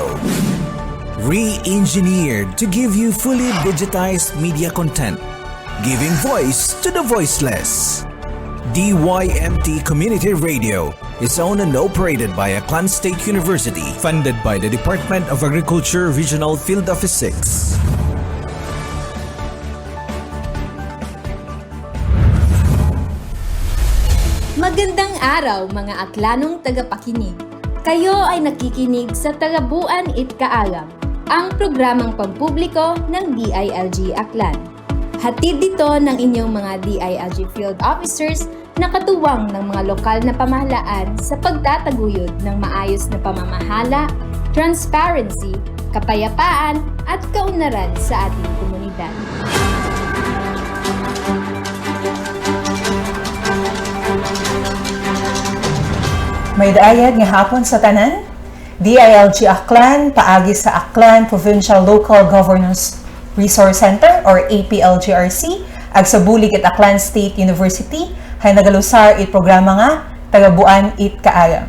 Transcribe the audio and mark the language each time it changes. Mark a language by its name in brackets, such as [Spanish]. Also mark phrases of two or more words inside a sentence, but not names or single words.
[English] Re-engineered to give you fully digitized media content, giving voice to the voiceless. DYMT Community Radio is owned and operated by Aklan State University, funded by the Department of Agriculture Regional Field Office 6. [Filipino] Magandang araw mga Aklanong tagapakinig. Kayo ay nakikinig sa Tagabuan It Kaalam, ang programang pampubliko ng DILG Aklan. Hatid dito ng inyong mga DILG Field Officers na katuwang ng mga lokal na pamahalaan sa pagtataguyod ng maayos na pamamahala, transparency, kapayapaan at kaunlaran sa ating komunidad. [Aklanon] May daayad nga hapon sa tanan, DILG Aklan paagi sa Aklan Provincial Local Governance Resource Center or APLGRC ag sa bulig at Aklan State University hay nagalusar it programa nga Tagabuan It Kaalam.